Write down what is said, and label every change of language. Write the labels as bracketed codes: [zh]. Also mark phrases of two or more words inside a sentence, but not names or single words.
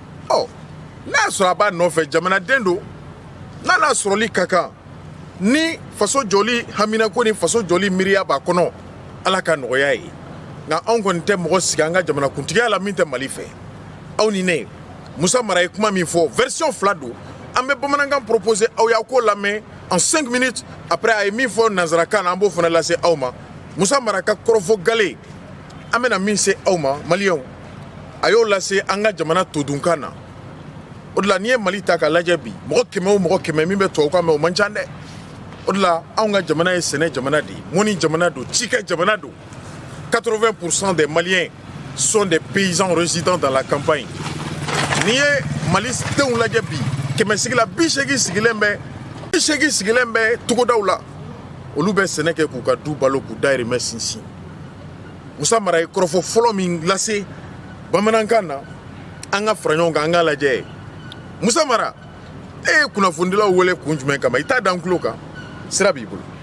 [bm] n'a sɔrɔ a b'a nɔfɛ jamanaden don n'a sɔrɔli ka kan ni faso jɔli haminako ni faso jɔli miiriya b'a kɔnɔ Ala ka nɔgɔya ye nka anw kɔni tɛ mɔgɔ sigi an ka jamana kuntigiya la min tɛ Mali fɛ aw ni ne Musa Mara ye kuma min fɔ version 2 don an bɛ bamanankan proposer aw y'a ko lamɛn [fr] en 5 minutes après [bm] a ye min fɔ nanzarakan na an b'o fana lase aw ma Musa Mara ka kɔrɔfɔ gale an bɛna min se aw ma maliyɛnw a y'o lase an ka jamana todunkan na o de la n'i ye Mali ta k'a lajɛ bi mɔgɔ 100 o mɔgɔ 100 min bɛ tubabukan mɛn o man ca dɛ o de la anw ka jamana ye sɛnɛ jamana de ye mɔni jamana don cikɛ jamana don 80% [fr] des Maliens sont des paysans résidant dans la campagne [bm] n'i ye Mali denw lajɛ bi 100 sigila 80 sigilen bɛ togodaw la olu bɛ sɛnɛ kɛ k'u ka du balo k'u dahirimɛ sinsin Musa Mara ye kɔrɔfɔ fɔlɔ min lase bamanankan na an ka fara ɲɔgɔn kan an k'a lajɛ Musa Mara e ye kunnafonidilaw wele kun jumɛn kama i t'a dan tulo kan sira b'i bolo